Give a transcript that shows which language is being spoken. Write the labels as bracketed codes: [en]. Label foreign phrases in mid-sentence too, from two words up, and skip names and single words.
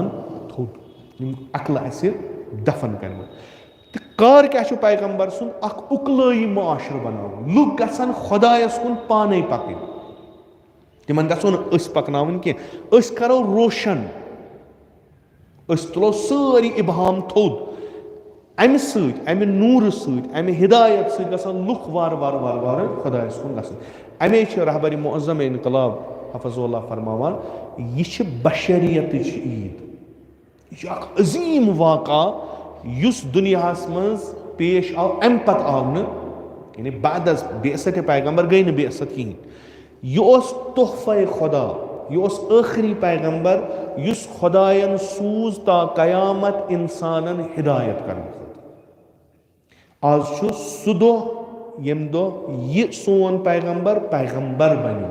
[ks] تھوٚد یِم عقلہٕ اَسہِ دفن کرِمژ تہٕ کار کیاہ چھُ پیغمبر سُنٛد اکھ اُکلٲیی معاشرٕ بناوُن لُکھ گژھن خۄدایس کُن پانے پکٕنۍ تِمن گژھو نہٕ أسۍ پکناوٕنۍ کینٛہہ أسۍ کرو روشن أسۍ تُلو سٲری اِبہام تھوٚد अमि सۭتۍ अमि नूरٕ सۭتۍ अमि हिदायत सۭتۍ गژھان لُکھ وارٕ وارٕ وارٕ وارٕ خۄدایَس کُن گژھان. اَمے چھِ [fa] رہبری معظم انقلاب [ar] حفظ اللہ [ks] فرماوان یہِ چھِ بشریتٕچ عیٖد. یہِ چھِ اکھ عظیٖم واقعہ یُس دُنیاہس منٛز پیش آو اَمہِ پتہٕ آو نہٕ یعنی [fa] بعد از بعثت [ks] پیغمبر گٔے نہٕ بعثت کِہیٖنۍ. یہِ اوس تحفے خۄدا, یہِ اوس ٲخری پیغمبر یُس خۄدایَن سوٗز تا قیامت اِنسانن ہدایت کرنہٕ خٲطرٕ. آز چھُ سُہ دۄہ ییٚمہِ دۄہ یہِ سون پیغمبر بنیو.